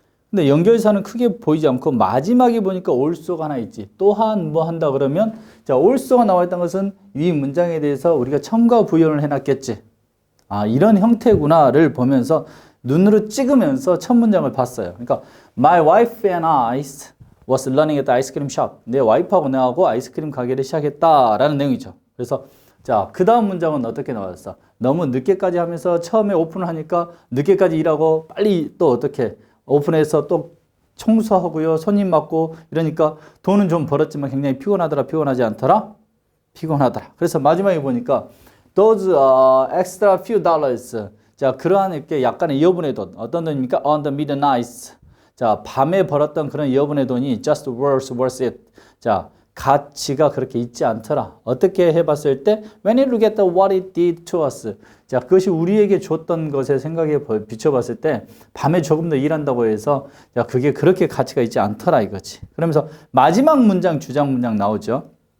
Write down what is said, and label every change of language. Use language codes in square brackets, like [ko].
[ko] 근데 연결사는 크게 보이지 않고 마지막에 보니까 also가 하나 있지. 또한 뭐 한다 그러면 자, also가 나와 있던 것은 이 문장에 대해서 우리가 첨가 부연을 해놨겠지. 아, 이런 형태구나를 보면서 눈으로 찍으면서 첫 문장을 봤어요. [en] 그러니까 My wife and I was learning at the ice cream shop. [ko] 내 와이프하고 내하고 아이스크림 가게를 시작했다라는 내용이죠. 그래서 자, 그 다음 문장은 어떻게 나왔어? 너무 늦게까지 하면서 처음에 오픈을 하니까 늦게까지 일하고 빨리 또 어떻게 오픈해서 또 청소하고요, 손님 맞고 이러니까 돈은 좀 벌었지만 굉장히 피곤하더라, 피곤하지 않더라? 피곤하더라. 그래서 마지막에 보니까 [en] those extra few dollars. [ko] 자, 그러한 이렇게 약간의 여분의 돈. 어떤 돈입니까? [en] On the midnight. [ko] 자, 밤에 벌었던 그런 여분의 돈이 [en] just worth it. [ko] 자, 가치가 그렇게 있지 않더라. 어떻게 해봤을 때 [en] when you look at what it did to us. [ko] 자, 그것이 우리에게 줬던 것에 생각해 비춰봤을 때 밤에 조금 더 일한다고 해서 자, 그게 그렇게 가치가 있지 않더라 이거지. 그러면서 마지막 문장, 주장 문장 나오죠.